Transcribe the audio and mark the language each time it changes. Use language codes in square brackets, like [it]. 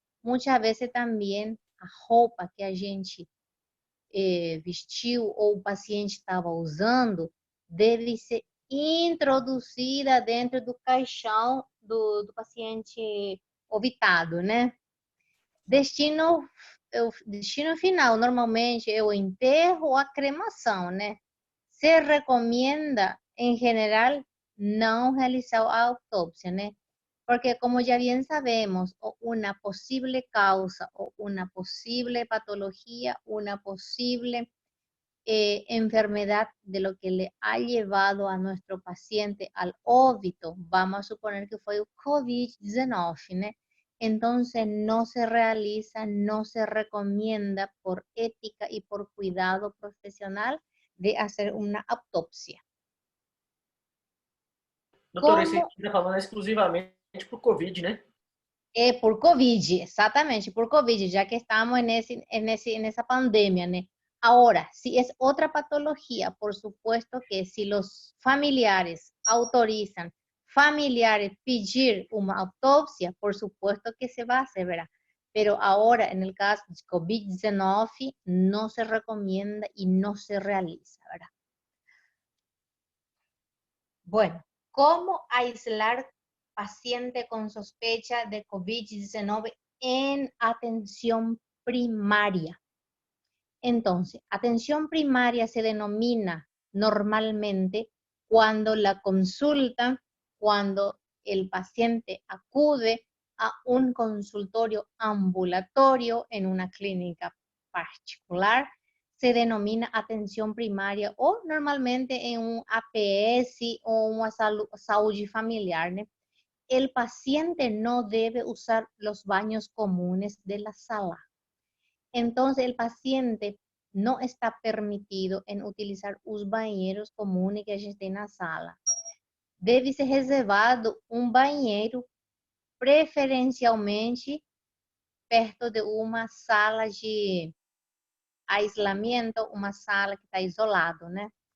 [es] Muchas veces también [pt] a roupa que a gente vestiu ou o paciente estava usando deve ser introduzida dentro do caixão do paciente obitado, né? Destino final, normalmente, é o enterro ou a cremação, né? Se recomenda, em geral, não realizar a autópsia, né? [es] Porque, como ya bien sabemos, una posible causa o una posible patología, una posible enfermedad de lo que le ha llevado a nuestro paciente al óbito, vamos a suponer que fue el COVID-19, ¿no? Entonces no se realiza, no se recomienda por ética y por cuidado profesional de hacer una autopsia. [pt] Doutor, esse aqui está falando exclusivamente por Covid, né? É por Covid, exatamente, por Covid, já que estamos nessa pandemia, né? [es] Ahora, si es otra patología, por supuesto que si los familiares autorizan, familiares pedir una autopsia, por supuesto que se va a hacer, ¿verdad? Pero ahora, en el caso de COVID-19, no se recomienda y no se realiza, ¿verdad? Bueno, ¿cómo aislar paciente con sospecha de COVID-19 en atención primaria? Entonces, atención primaria se denomina normalmente cuando la consulta, cuando el paciente acude a un consultorio ambulatorio en una clínica particular, se denomina atención primaria o normalmente en un APS o una salud familiar, ¿no? el paciente no debe usar los baños comunes de la sala. Entonces, el paciente [pt] não está permitido em utilizar os banheiros comuns que a gente tem na sala. Deve ser reservado um banheiro, preferencialmente perto de uma sala de aislamento, uma sala que está isolado, né?